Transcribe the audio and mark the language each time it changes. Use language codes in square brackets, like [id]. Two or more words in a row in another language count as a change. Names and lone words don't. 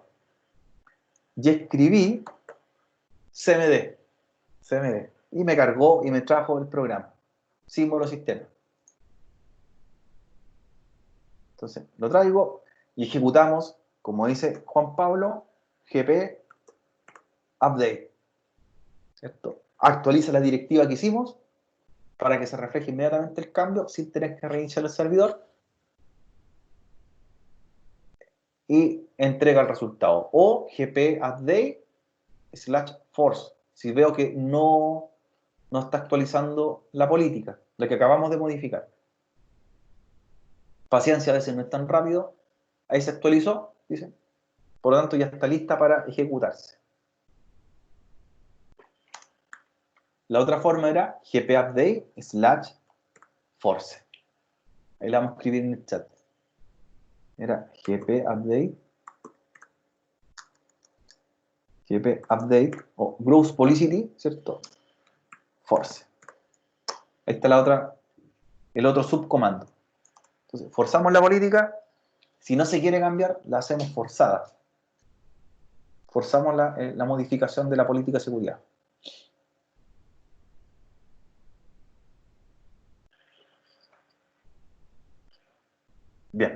[es] Y escribí cmd. Y me cargó y me trajo el programa. Símbolo sistema. Entonces, lo traigo y ejecutamos, como dice Juan Pablo, gp update. ¿Cierto? Actualiza la directiva que hicimos para que se refleje inmediatamente el cambio sin tener que reiniciar el servidor, y entrega el resultado. O gp update / force, si veo que no está actualizando la política, la que acabamos de modificar. Paciencia, a veces no es tan rápido. Ahí se actualizó, dice. Por lo tanto, ya está lista para ejecutarse. La otra forma era gp update / force. Ahí la vamos a escribir en el chat. Era gp update o [en] gross policy, [es] ¿cierto? Force. Ahí está el otro subcomando. Entonces, forzamos la política. Si no se quiere cambiar, la hacemos forzada. Forzamos la modificación de la política de seguridad. Bien.